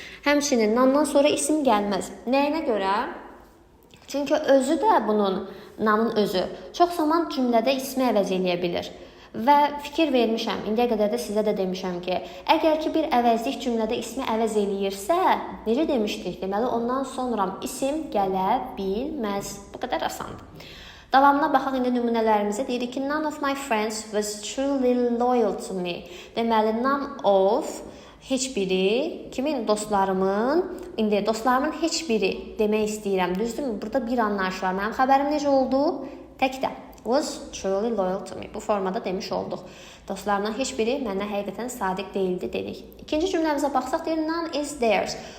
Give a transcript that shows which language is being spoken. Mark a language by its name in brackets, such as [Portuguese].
[Azerbaijani] Həmçinin none'dan sonra isim gəlməz. Nəyinə görə? Çünki özü də bunun, none'ın özü çox zaman cümlədə ismi əvəz eləyə bilir. Və fikir vermişəm, indiyə qədər də sizə də demişəm ki, əgər ki bir əvəzlik cümlədə ismi əvəz eləyirsə, necə demişdik? Deməli, ondan sonra isim gələ bilməz. Bu qədər asandır. Davamına baxaq indi nümunələrimizə. Deyirik ki, [English] none of my friends was truly loyal to me. [Azerbaijani] Deməli, none of heç biri, kimin? Dostlarımın, indi dostlarımın heç biri demək istəyirəm. Düzdürmü? Burada bir anlayış var. Mənim xəbərim necə oldu? Təkdə. [English] Was truly loyal to me. [Azerbaijani] Bu formada demiş olduq. Dostlarımdan heç biri mənə həqiqətən sadiq deyildi dedik. İkinci cümləmizə baxsaq deyir, [English] none is theirs.